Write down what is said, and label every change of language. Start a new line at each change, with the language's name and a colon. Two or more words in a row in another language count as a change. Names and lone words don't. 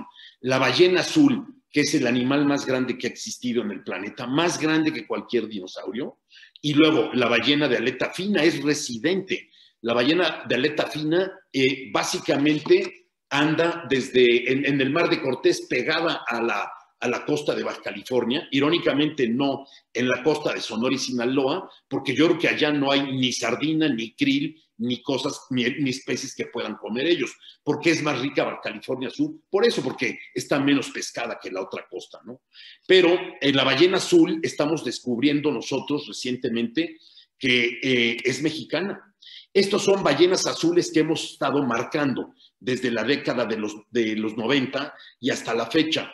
Spanish: La ballena azul, que es el animal más grande que ha existido en el planeta, más grande que cualquier dinosaurio, y luego la ballena de aleta fina es residente. La ballena de aleta fina básicamente anda en el Mar de Cortés pegada a la costa de Baja California, irónicamente no en la costa de Sonora y Sinaloa, porque yo creo que allá no hay ni sardina, ni krill, ni cosas, ni especies que puedan comer ellos, porque es más rica Baja California Sur, por eso, porque está menos pescada que la otra costa, ¿no? Pero en la ballena azul estamos descubriendo nosotros recientemente que es mexicana. Estos son ballenas azules que hemos estado marcando desde la década de los 90 y hasta la fecha.